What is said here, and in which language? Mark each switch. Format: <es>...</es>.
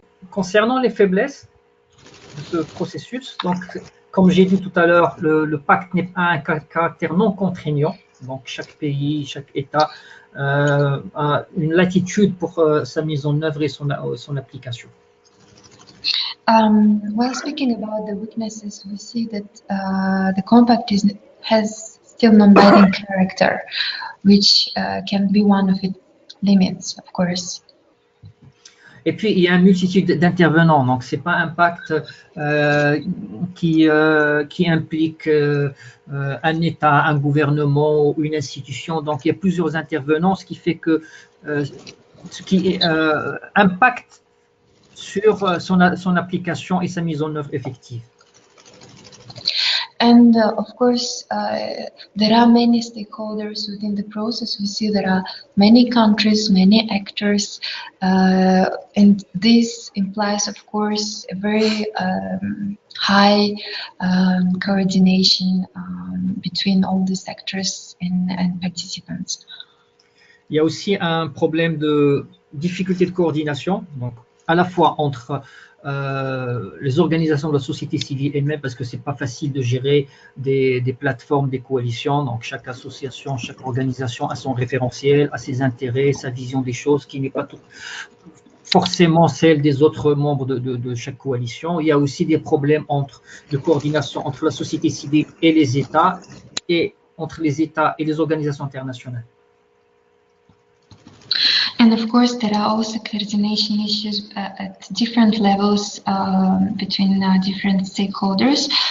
<fr>Concernant les faiblesses de ce processus, donc, comme j'ai dit tout à l'heure, le pacte n'est pas un caractère non contraignant, donc chaque pays, chaque État a une latitude pour sa mise en œuvre et son application.</fr> <en>While speaking about the weaknesses, we see that the compact has still non-binding character, which can be one of its limits, of course.</en> <fr>Et puis, il y a une multitude d'intervenants, donc ce n'est pas un pacte qui implique un État, un gouvernement ou une institution, donc il y a plusieurs intervenants, ce qui fait que ce qui impacte sur son application et sa mise en œuvre effective.</fr> <en>And of course, there are many stakeholders within the process. We see there are many countries, many actors, and this implies, of course, a very high coordination between all these actors and participants.</en> <fr>Il y a aussi un problème de difficulté de coordination, donc à la fois entre les organisations de la société civile elles-mêmes, parce que c'est pas facile de gérer des plateformes, des coalitions. Donc chaque association, chaque organisation a son référentiel, a ses intérêts, sa vision des choses, qui n'est pas forcément celle des autres membres de chaque coalition. Il y a aussi des problèmes de coordination entre la société civile et les États, et entre les États et les organisations internationales.</fr> <en>And of course, there are also coordination issues at different levels between different stakeholders.</en>